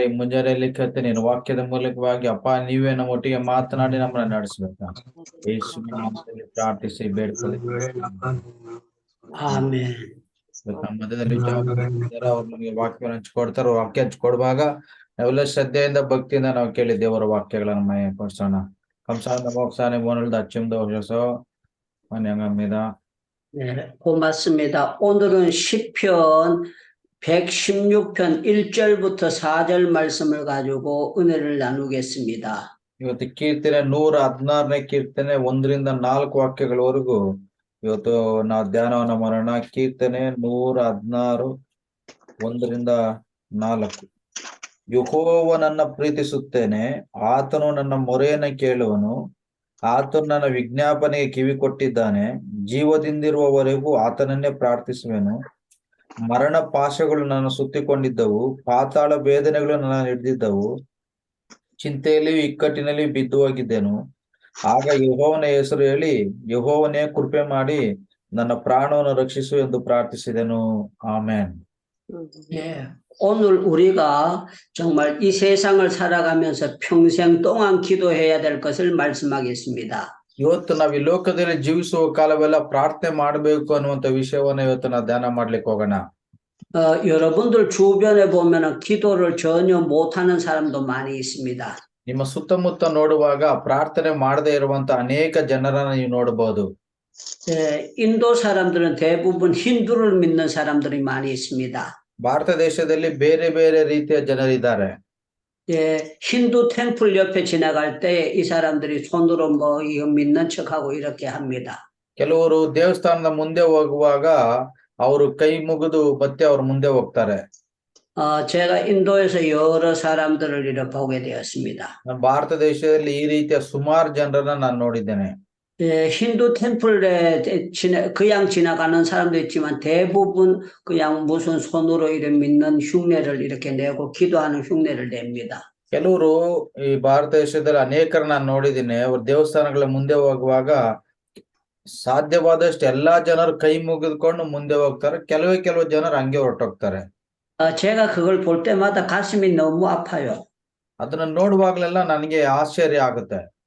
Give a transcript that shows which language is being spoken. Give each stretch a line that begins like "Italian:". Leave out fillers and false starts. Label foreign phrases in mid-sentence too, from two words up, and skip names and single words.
Kannada: ಈ ಮುಂಜಾನೆಯಲ್ಲಿ ಕತ್ತೆ ನೀನು ವಾಕ್ಯದ ಮೂಲಕವಾಗಿ ಅಪ್ಪ ನೀವೇ ನಮ್ಮ ಒಟ್ಟಿಗೆ ಮಾತನಾಡಿ ನಮ್ಮನ್ನ ನಡೆಸಬೇಕ. ಯೇಸುವಿನ ನಾಮದಲ್ಲಿ ಪ್ರಾರ್ಥಿಸಿ ಬೇಡ್ಕೊಳ್ಳಿ. ಆಮೆನ್. ನಮ್ಮ ಮಧ್ಯದಲ್ಲಿ ಅವ್ರು ನಮಗೆ ವಾಕ್ಯವನ್ನು ಹಂಚ್ಕೊಡ್ತಾರ. ವಾಕ್ಯ ಹಂಚ್ಕೊಡುವಾಗ ನಾವೆಲ್ಲ ಶ್ರದ್ಧೆಯಿಂದ ಭಕ್ತಿಯಿಂದ ನಾವು ಕೇಳಿ ದೇವರ ವಾಕ್ಯಗಳನ್ನು ಮಯಪಡಿಸೋಣ.
Korean: 감사합니다 목사님. 오늘도 아침도 오셔서 환영합니다. 네, 고맙습니다. 오늘은 시편 116편 1절부터 4절 말씀을 가지고 은혜를 나누겠습니다.
Kannada: ಇವತ್ತು ಕೀರ್ತನೆ 116ನೇ ಕೀರ್ತನೆ 1ರಿಂದ 4 ವಾಕ್ಯಗಳವರೆಗೂ ಇವತ್ತು ನಾವು ಧ್ಯಾನವನ್ನ ಮಾಡೋಣ. ಕೀರ್ತನೆ 116 1ರಿಂದ 4. ಯೆಹೋವನನ್ನ ಪ್ರೀತಿಸುತ್ತೇನೆ, ಆತನು ನನ್ನ ಮೊರೆಯನ್ನು ಕೇಳುವನು. ಆತನು ನನ್ನ ವಿಜ್ಞಾಪನೆಗೆ ಕಿವಿ ಕೊಟ್ಟಿದ್ದಾನೆ. ಜೀವದಿಂದಿರುವವರೆಗೂ ಆತನನ್ನೇ ಪ್ರಾರ್ಥಿಸುವೆನು. ಮರಣ ಪಾಶಗಳು ನನ್ನ ಸುತ್ತಿಕೊಂಡಿದ್ದವು, ಪಾತಾಳ ವೇದನೆಗಳು ನನ್ನ ಹಿಡಿದಿದ್ದವು. ಚಿಂತೆಯಲ್ಲಿಯೂ ಇಕ್ಕಟ್ಟಿನಲ್ಲಿಯೂ ಬಿದ್ದು ಹೋಗಿದ್ದೆನು. ಆಗ ಯೆಹೋವನ ಹೆಸರು ಹೇಳಿ, ಯೆಹೋವನೇ ಕೃಪೆ ಮಾಡಿ ನನ್ನ ಪ್ರಾಣವನ್ನು ರಕ್ಷಿಸು ಎಂದು ಪ್ರಾರ್ಥಿಸಿದೆನು. ಆಮೆನ್.
Korean: 예, 오늘 우리가 정말 이 세상을 살아가면서 평생 동안 기도해야 될 것을 말씀하겠습니다.
Kannada: ಇವತ್ತು ನಾವು ಈ ಲೋಕದಲ್ಲಿ ಜೀವಿಸುವ ಕಾಲವೆಲ್ಲ ಪ್ರಾರ್ಥನೆ ಮಾಡಬೇಕು ಅನ್ನುವಂತ ವಿಷಯವನ್ನ ಇವತ್ತು ನಾವು ಧ್ಯಾನ ಮಾಡ್ಲಿಕ್ಕೆ ಹೋಗೋಣ.
Korean: 여러분들 주변에 보면은 기도를 전혀 못하는 사람도 많이 있습니다.
Kannada: ನಿಮ್ಮ ಸುತ್ತಮುತ್ತ ನೋಡುವಾಗ ಪ್ರಾರ್ಥನೆ ಮಾಡದೇ ಇರುವಂತ ಅನೇಕ ಜನರನ್ನ ನೀವು ನೋಡಬಹುದು.
Korean: 예, 인도 사람들은 대부분 힌두를 믿는 사람들이 많이 있습니다.
Kannada: ಭಾರತ ದೇಶದಲ್ಲಿ ಬೇರೆ ಬೇರೆ ರೀತಿಯ ಜನರಿದ್ದಾರೆ.
Korean: 예, 힌두 템플 옆에 지나갈 때 이 사람들이 손으로 뭐 이거 믿는 척하고 이렇게 합니다.
Kannada: ಕೆಲವರು ದೇವಸ್ಥಾನದ ಮುಂದೆ ಹೋಗುವಾಗ ಅವರು ಕೈ ಮುಗಿದು ಮತ್ತೆ ಅವ್ರ ಮುಂದೆ ಹೋಗ್ತಾರೆ.
Korean: 제가 인도에서 여러 사람들을 이렇게 보게 되었습니다.
Kannada: ನಾನು ಭಾರತ ದೇಶದಲ್ಲಿ ಈ ರೀತಿಯ ಸುಮಾರು ಜನರನ್ನ ನಾನು ನೋಡಿದ್ದೇನೆ.
Korean: 예, 힌두 템플에 그냥 지나가는 사람도 있지만 대부분 그냥 무슨 손으로 이렇게 믿는 흉내를 이렇게 내고 기도하는 흉내를 냅니다.
Kannada: ಕೆಲವರು ಈ ಭಾರತ ದೇಶದಲ್ಲಿ ಅನೇಕರನ್ನ ನಾನು ನೋಡಿದ್ದೀನಿ. ಅವ್ರ ದೇವಸ್ಥಾನಗಳ ಮುಂದೆ ಹೋಗುವಾಗ ಸಾಧ್ಯವಾದಷ್ಟು ಎಲ್ಲಾ ಜನರು ಕೈ ಮುಗಿದುಕೊಂಡು ಮುಂದೆ ಹೋಗ್ತಾರೆ. ಕೆಲವು ಜನರು ಹಂಗೆ ಹೊರಟೋಗ್ತಾರೆ.
Korean: 제가 그걸 볼 때마다 가슴이 너무 아파요.
Kannada: ಅದನ್ನ ನೋಡುವಾಗಲೆಲ್ಲ ನನಗೆ ಆಶ್ಚರ್ಯ ಆಗುತ್ತೆ.